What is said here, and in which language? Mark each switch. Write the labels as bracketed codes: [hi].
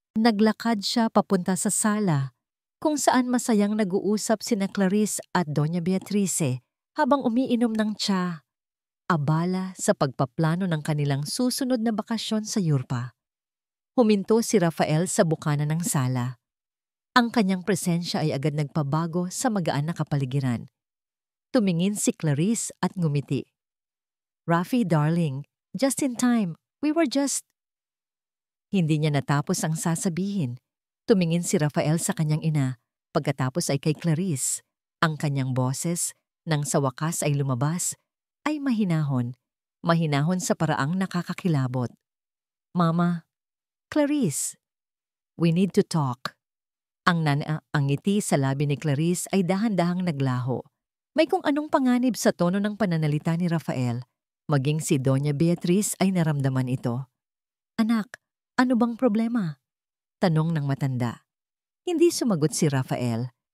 [tl] Naglakad siya papunta sa sala, kung saan masayang nag-uusap sina Clarice at Doña Beatrice habang umiinom ng tsa, abala sa pagpaplano ng kanilang susunod na bakasyon sa Yurpa. Huminto si Rafael sa bukana ng sala. Ang kanyang presensya ay agad nagpabago sa magaan na kapaligiran. Tumingin si Clarice at ngumiti. [en] "Rafi, darling, just in time. We were just..." [tl] Hindi niya natapos ang sasabihin. Tumingin si Rafael sa kanyang ina, pagkatapos ay kay Clarice. Ang kanyang boses, nang sa wakas ay lumabas, ay mahinahon. Mahinahon sa paraang nakakakilabot. [en] "Mama, Clarice, we need to talk." [tl] Ang ngiti sa labi ni Clarice ay dahan-dahang naglaho. May kung anong panganib sa tono ng pananalita ni Rafael. Maging si Doña Beatriz ay naramdaman ito. "Anak, ano bang problema?" tanong ng matanda. Hindi sumagot si Rafael.